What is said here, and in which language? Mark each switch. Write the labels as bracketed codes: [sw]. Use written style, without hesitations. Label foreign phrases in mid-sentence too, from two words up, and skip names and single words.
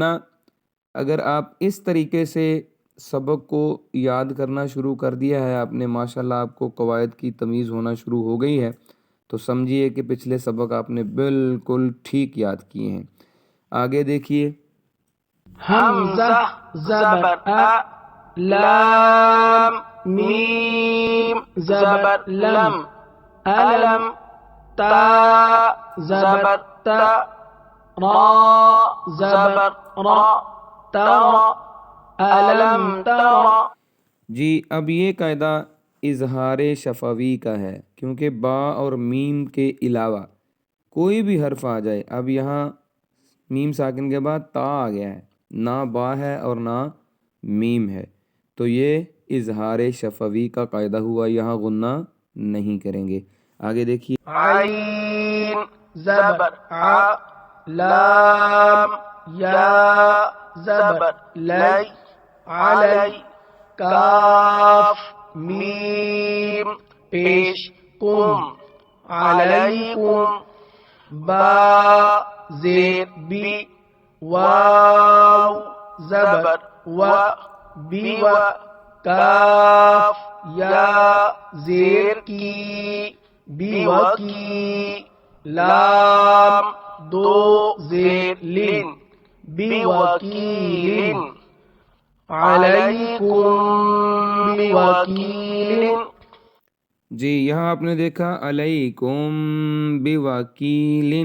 [ur] اگر آپ اس طریقے سے سبق کو یاد کرنا شروع کر دیا ہے آپ نے، ماشاءاللہ آپ کو قواعد کی تمیز ہونا شروع ہو گئی ہے، تو سمجھیے کہ پچھلے سبق آپ نے بالکل ٹھیک یاد کیے ہیں۔ آگے دیکھیے حمزہ زبر ا، لام میم زبر لم، علم تا زبر تا، را زبر را، [ar] ترى ألم ترى۔ [ur] جی اب یہ قاعدہ اظہار شفوی کا ہے، کیونکہ با اور میم کے علاوہ کوئی بھی حرف آ جائے۔ اب یہاں میم ساکن کے بعد تا آ گیا ہے، نہ با ہے اور نہ میم ہے، تو یہ اظہار شفوی کا قاعدہ ہوا، یہاں غنہ نہیں کریں گے۔ آگے دیکھیے عین زبر ع، لام یا زبر لی، علی کاف میم پیش کم علیکم با زیر بی واو زبر و بی و کاف یا زیر کی بی و کی لام دو زیر لن بی وکیل [ar] علیکم بوکیل. [ur] جی یہاں آپ نے دیکھا [ar] علیکم بوکیل.